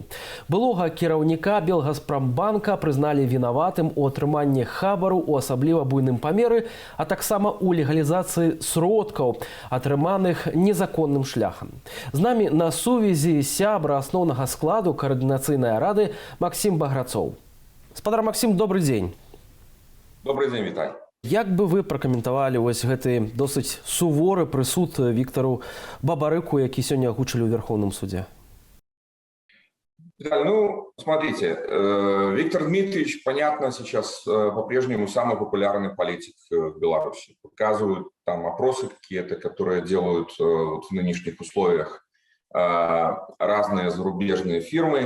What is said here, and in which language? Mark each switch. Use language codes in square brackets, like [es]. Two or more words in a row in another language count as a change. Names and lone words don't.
[be] Былога кіраўніка Белгазпромбанка прызналі вінаватым у атрыманні хабару ў асабліва буйным памеры, а таксама ў легалізацыі сродкаў, атрыманых незаконным шляхам. З намі на сувязі сябра асноўнага складу Координацыйнай рады Максим Баграцоў. Спадар Максим, добрый дзень. [ru] Добрый день, Виталий. [be] Як бы вы пракаментавалі вось гэты досыць суворы прысуд Віктару Бабарыку, які сёння агучылі ў Верховном суде? [ru] Ну, смотрите, Виктор Дмитриевич, понятно, сейчас по-прежнему самый популярный политик в Беларуси. Показывают там опросы какие-то, которые делают вот в нынешних условиях разные зарубежные фирмы.